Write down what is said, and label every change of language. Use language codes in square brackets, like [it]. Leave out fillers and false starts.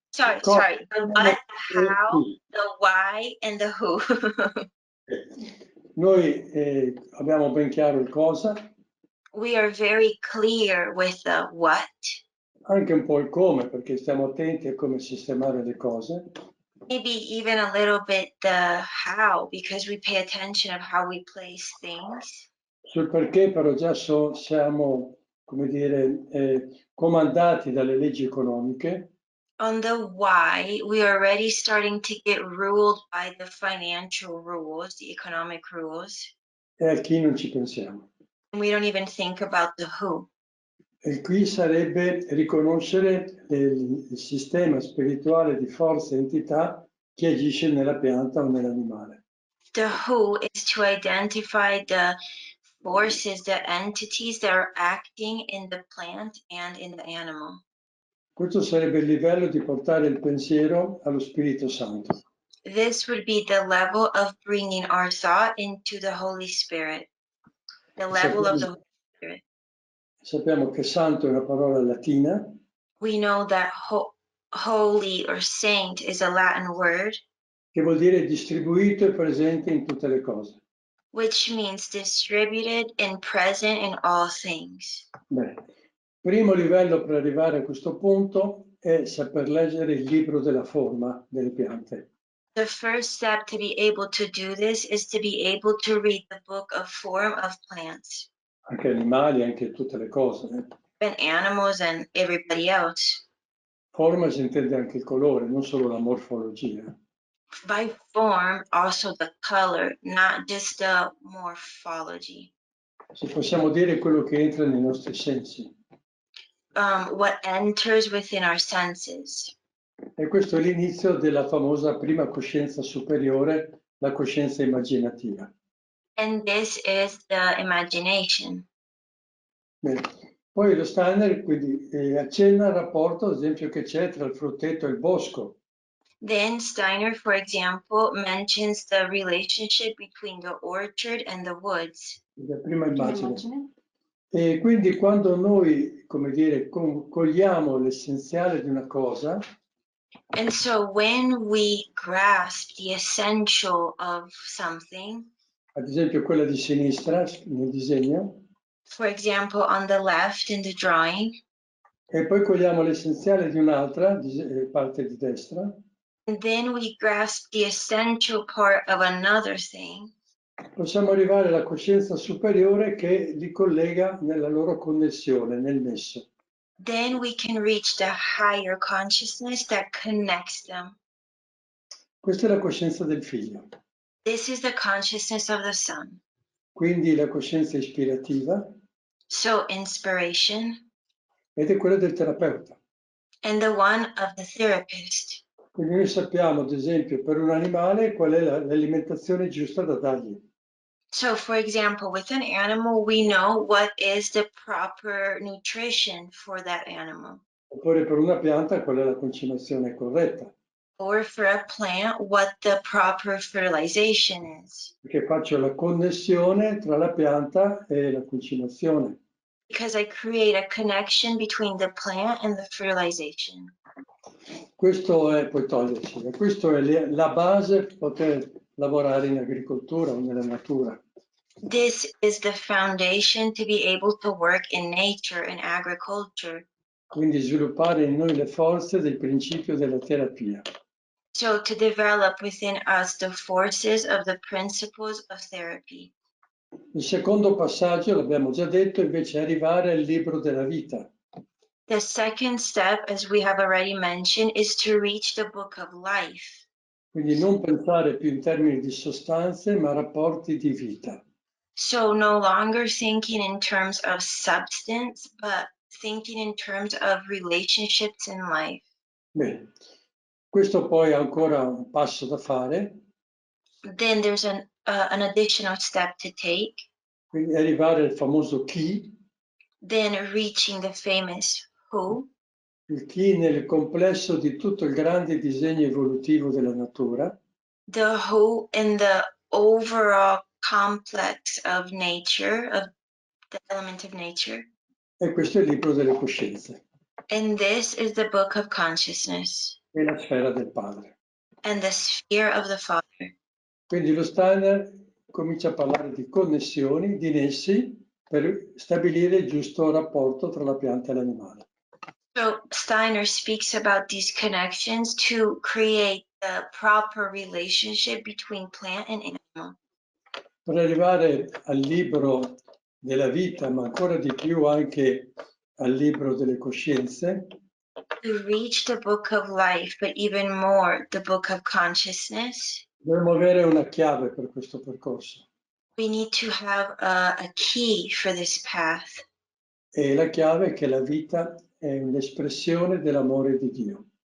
[en] Sorry. The what, how, the why, and the who. [it] Noi abbiamo ben chiaro il cosa. [en] We are very clear with the what. [it] Anche un po' il come, perché stiamo attenti a come sistemare le cose. [en] Maybe even a little bit the how, because we pay attention of how we place things. [it] Sul perché però già siamo, come dire, comandati dalle leggi economiche. [en] On the why, we are already starting to get ruled by the financial rules, the economic rules. [it] E al chi non ci pensiamo. [en] And we don't even think about the who. [it] E qui sarebbe riconoscere il sistema spirituale di forza e entità che agisce nella pianta o nell'animale. [en] The who is to identify the forces, the entities that are acting in the plant and in the animal. [it] Questo sarebbe il livello di portare il pensiero allo Spirito Santo. [en] This would be the level of bringing our thought into the Holy Spirit. The level of the Holy Spirit. [it] Sappiamo che santo è una parola latina. [en] We know that holy or saint is a Latin word. [it] Che vuol dire distribuito e presente in tutte le cose. [en] Which means distributed and present in all things. [it] Bene. Primo livello per arrivare a questo punto è saper leggere il libro della forma delle piante. [en] The first step to be able to do this is to be able to read the book of form of plants. [it] Anche animali, anche tutte le cose. [en] And animals and everybody else. [it] Forma si intende anche il colore, non solo la morfologia. [en] By form, also the color, not just the morphology. [it] Se possiamo dire quello che entra nei nostri sensi. [en] What enters within our senses. [it] E questo è l'inizio della famosa prima coscienza superiore, la coscienza immaginativa. [en] And this is the imagination. [it] Bene. Poi lo Steiner quindi accenna al rapporto, ad esempio, che c'è tra il frutteto e il bosco. [en] Then Steiner, for example, mentions the relationship between the orchard and the woods. [it] La prima immagine. Immagine. E quindi quando noi, come dire, cogliamo l'essenziale di una cosa, [en] And so when we grasp the essential of something, [it] ad esempio quella di sinistra nel disegno, [en] for example, on the left in the drawing, [it] e poi cogliamo l'essenziale di un'altra parte di destra, [en] and then we grasp the essential part of another thing, [it] possiamo arrivare alla coscienza superiore che li collega nella loro connessione, nel nesso. [en] then we can reach the higher consciousness that connects them. [it] Questa è la coscienza del figlio. [en] This is the consciousness of the son. [it] Quindi la coscienza ispirativa [en] So inspiration, [it] ed è quella del terapeuta. [en] and the one of the therapist. [it] Quindi noi sappiamo, ad esempio, per un animale qual è l'alimentazione giusta da dargli. [en] So for example, with an animal, we know what is the proper nutrition for that animal. [it] Oppure per una pianta qual è la concimazione corretta. [en] Or for a plant, what the proper fertilization is. [it] Perché faccio la connessione tra la pianta e la concimazione. [en] Because I create a connection between the plant and the fertilization. [it] Questo è, puoi toglierci, questo è la base per poter lavorare in agricoltura o nella natura. [en] This is the foundation to be able to work in nature and agriculture. [it] Quindi sviluppare in noi le forze del principio della terapia. [en] So to develop within us the forces of the principles of therapy. [it] Il secondo passaggio, l'abbiamo già detto, invece è arrivare al libro della vita. [en] The second step, as we have already mentioned, is to reach the book of life. [it] Quindi non pensare più in termini di sostanze, ma rapporti di vita. [en] So no longer thinking in terms of substance, but thinking in terms of relationships in life. [it] Bene, questo poi è ancora un passo da fare, [en] Then there's an additional step to take. [it] quindi arrivare al famoso chi, [en] Then reaching the famous who. [it] il chi nel complesso di tutto il grande disegno evolutivo della natura. [en] The who in the overall complex of nature, of the element of nature. [it] E questo è il libro delle coscienze, [en] And this is the book of consciousness [it] è la sfera del padre. [en] and the sphere of the Father. [it] Quindi lo Steiner comincia a parlare di connessioni, di nessi, per stabilire il giusto rapporto tra la pianta e l'animale. [en] So Steiner speaks about these connections to create the proper relationship between plant and animal. [it] Per arrivare al libro della vita, ma ancora di più anche al libro delle coscienze, [en] To reach the book of life, but even more the book of consciousness, [it] dovremmo avere una chiave per questo percorso. [en] we need to have a key for this path. [it] E la chiave è che la vita è un'espressione dell'amore di Dio.